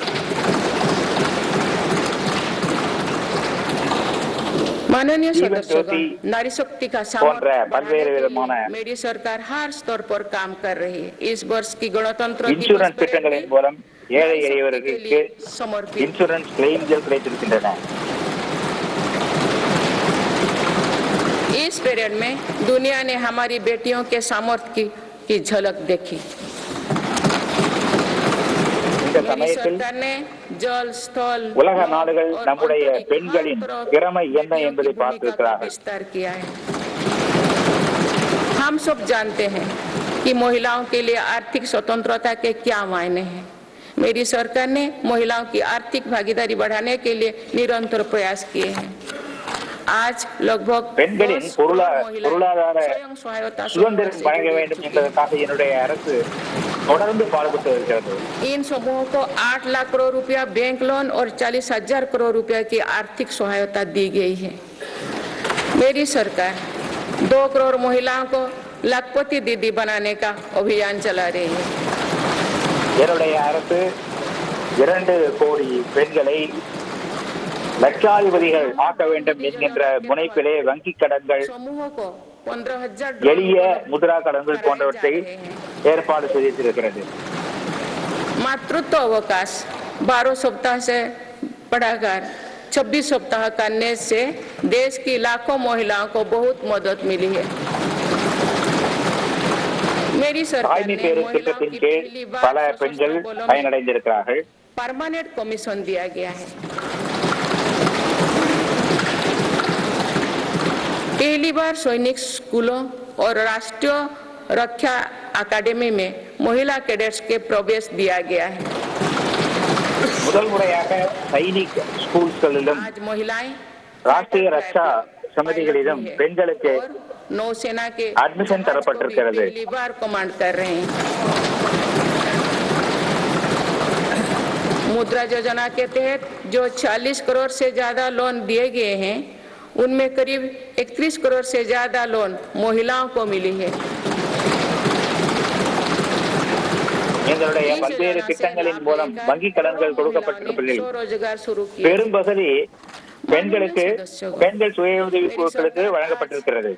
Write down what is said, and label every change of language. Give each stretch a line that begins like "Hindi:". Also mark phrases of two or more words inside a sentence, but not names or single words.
Hindi: माननीय सदस्यगण, नारी शक्ति का सामर्थ्य मेरी सरकार हर स्तर पर काम कर रही है। इस वर्ष की गणतंत्र
Tamil: இன்சூரன்ஸ் திட்டங்களின் மூலம் ஏழை எளியவர்களுக்கு
English: insurance claims
Tamil: கிடைத்திருக்கின்றன.
Hindi: इस पीरियड में दुनिया ने हमारी बेटियों के सामर्थ्य की झलक देखी। मेरी सरकार ने जल, स्थल,
Tamil: உலக நாடுகள் நம்முடைய பெண்களின் திறமை என்ன என்பதை பார்த்திருக்கிறார்கள்.
Hindi: विस्तार किया है। हम सब जानते हैं कि महिलाओं के लिए आर्थिक स्वतंत्रता के क्या मायने हैं। मेरी सरकार ने महिलाओं की आर्थिक भागीदारी बढ़ाने के लिए निरंतर प्रयास किए हैं। आज लगभग
Tamil: பெண்களின் பொருளாதார சுதந்திரம் வழங்க வேண்டும் என்பதற்காக என்னுடைய அரசு தொடர்ந்து பாடுபட்டு வருகிறது.
Hindi: इन समूहों को 8 लाख करोड़ रुपया बैंक लोन और 40,000 करोड़ रुपया की आर्थिक सहायता दी गई है। मेरी सरकार 2 करोड़ महिलाओं को लाखपति दीदी बनाने का अभियान चला रही है।
Tamil: என்னுடைய அரசு 2 கோடி பெண்களை லட்சாதிபதிகள் ஆக்க வேண்டும் என்கின்ற முனைப்பிலே வங்கி கடன்கள், எளிய முத்ரா கடன்கள் போன்றவற்றை ஏற்பாடு செய்திருக்கிறது.
Hindi: मातृत्व अवकाश 12 सप्ताह से बढ़ाकर 26 सप्ताह करने से देश की लाखों महिलाओं को बहुत मदद मिली है। मेरी सरकार ने
Tamil: திட்டத்தின் கீழ் பல பெண்கள் பயனடைந்திருக்கிறார்கள்.
English: permanent commission
Hindi: दिया गया है। पहली बार सैनिक स्कूलों और राष्ट्रीय रक्षा अकादमी में महिला कैडेट्स के प्रवेश दिया गया है।
Tamil: முதல் முறையாக சைனிக் ஸ்கூல்களிலும் ராஷ்டிரிய ரக்ஷா சமிதிகளிலும் பெண்களுக்கு
Hindi: नौसेना के
Tamil: அட்மிஷன் தரப்பட்டிருக்கிறது.
Hindi: पहली बार कमांड कर रहे हैं। मुद्रा योजना के तहत जो 40 करोड़ से ज्यादा लोन दिए गए हैं, उनमें करीब 31 करोड़ से ज्यादा लोन महिलाओं को मिली है।
Tamil: எங்களுடைய பல்வேறு திட்டங்களின் மூலம் வங்கி கடன்கள் கொடுக்கப்பட்டிருப்பதில் பெரும் பகுதி பெண்களுக்கு, பெண்கள் சுய உதவி குழுக்களுக்கு வழங்கப்பட்டிருக்கிறது.